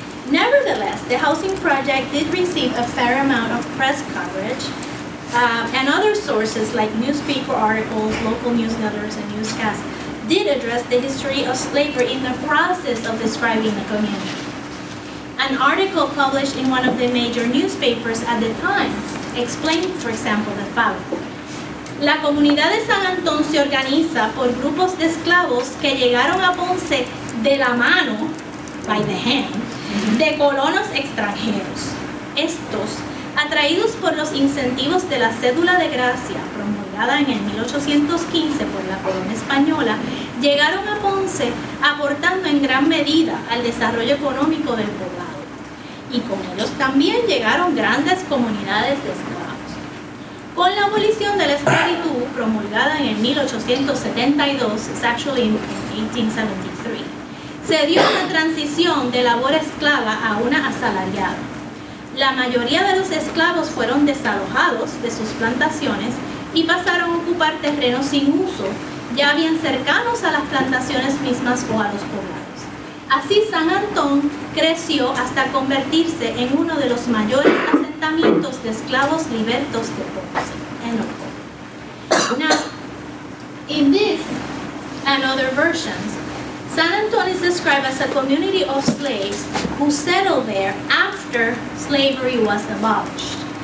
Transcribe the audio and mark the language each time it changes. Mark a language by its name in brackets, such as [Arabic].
[English] Nevertheless, the housing project did receive a fair amount of press coverage, and other sources like newspaper articles, local newsletters, and newscasts did address the history of slavery in the process of describing the community. An article published in one of the major newspapers at the time explained, for example, the following. [Spanish] La comunidad de San Antón se organiza por grupos de esclavos que llegaron a Ponce de la mano, [English] by the hand, [Spanish] de colonos extranjeros. Estos, atraídos por los incentivos de la cédula de gracia promulgada en el 1815 por la corona española, llegaron a Ponce aportando en gran medida al desarrollo económico del poblado. Y con ellos también llegaron grandes comunidades de esclavos. Con la abolición de la esclavitud promulgada en el 1872, [English] it's actually in 1873, [Spanish] se dio una transición de labor esclava a una asalariada. La mayoría de los esclavos fueron desalojados de sus plantaciones y pasaron a ocupar terrenos sin uso, ya bien cercanos a las plantaciones mismas o a los poblados. Así San Antón creció hasta convertirse en uno de los mayores asentamientos de esclavos libertos de Ponce. [English] Now, in this and other versions, San Antón is described as a community of slaves who settled there after slavery was abolished.